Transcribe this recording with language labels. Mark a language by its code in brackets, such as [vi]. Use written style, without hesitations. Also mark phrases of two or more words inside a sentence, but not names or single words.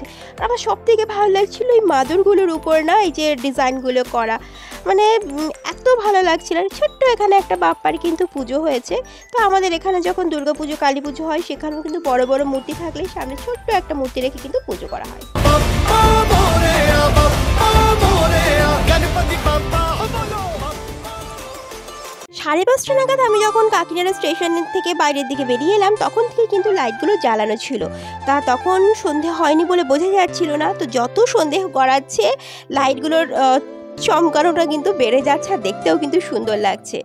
[bn] আর আমার সব থেকে ভালো লাগছিল এই মাদুরগুলোর উপর না এই যে ডিজাইনগুলো করা, মানে এত ভালো লাগছিল। ছোট্ট এখানে একটা বাপ্পার কিন্তু পুজো হয়েছে। তো আমাদের এখানে যখন দুর্গা পুজো কালী পুজো হয় সেখানেও কিন্তু বড় বড় মূর্তি থাকলে সামনে ছোট্ট একটা মূর্তি রেখে কিন্তু পুজো করা হয়। [mr] बाप्पा मोरया, बाप्पा मोरया, गणपति बाप्पा बोलो। [bn] 5:30 নাগাদ আমি যখন কাকিনাড়া স্টেশন থেকে বাইরের দিকে বেরিয়ে এলাম, তখন থেকে কিন্তু লাইটগুলো জ্বালানো ছিল। তখন সন্ধে হয়নি বলে বোঝা যাচ্ছিল না। তো যত সন্ধে গড়াচ্ছে লাইটগুলোর চমকানোটা কিন্তু বেড়ে যাচ্ছে, আর দেখতেও কিন্তু সুন্দর লাগছে।